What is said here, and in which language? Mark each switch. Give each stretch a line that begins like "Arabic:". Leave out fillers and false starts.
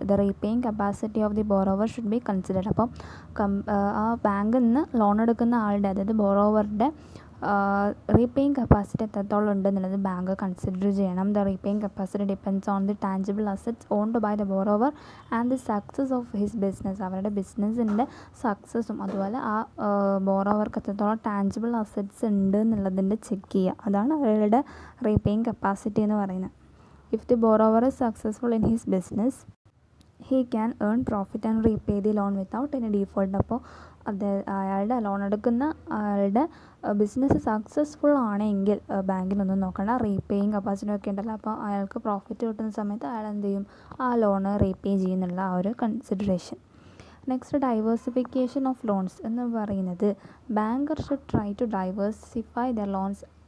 English: The repaying capacity of the borrower should be considered.
Malayalam: അപ്പം ആ ബാങ്കിൽ നിന്ന് ലോൺ എടുക്കുന്ന ആളുടെ, അതായത് ബോറോവറുടെ റീപേയിങ് കപ്പാസിറ്റി എത്രത്തോളം ഉണ്ടെന്നുള്ളത് ബാങ്ക് കൺസിഡർ ചെയ്യണം.
English: The repaying capacity depends on the tangible assets owned by the borrower and the success of his business.
Malayalam: അവരുടെ ബിസിനസ്സിൻ്റെ സക്സസ്സും അതുപോലെ ആ ബോറോവർക്ക് എത്രത്തോളം ടാഞ്ചിബിൾ അസറ്റ്സ് ഉണ്ട് എന്നുള്ളതിൻ്റെ ചെക്ക് ചെയ്യുക. അതാണ് അവരുടെ റീപേയിങ് കപ്പാസിറ്റി എന്ന് പറയുന്നത്.
English: If the borrower is successful in his business, he can earn profit and repay the loan without any default.
Malayalam: അപ്പോൾ അയാളുടെ ലോൺ എടുക്കുന്ന ആളുടെ ബിസിനസ് സക്സസ്ഫുൾ ആണെങ്കിൽ ബാങ്കിനൊന്നും നോക്കണ്ട, റീപേയിങ് കപ്പാസിറ്റി ഒക്കെ ഉണ്ടല്ലോ. അപ്പോൾ അയാൾക്ക് പ്രോഫിറ്റ് കിട്ടുന്ന സമയത്ത് അയാൾ എന്ത് ചെയ്യും, ആ ലോണ് റീപേ ചെയ്യുന്നുള്ള ആ ഒരു consideration.
English: next, diversification of loans
Malayalam: എന്ന് പറയുന്നത്
English: banker should try to diversify the loans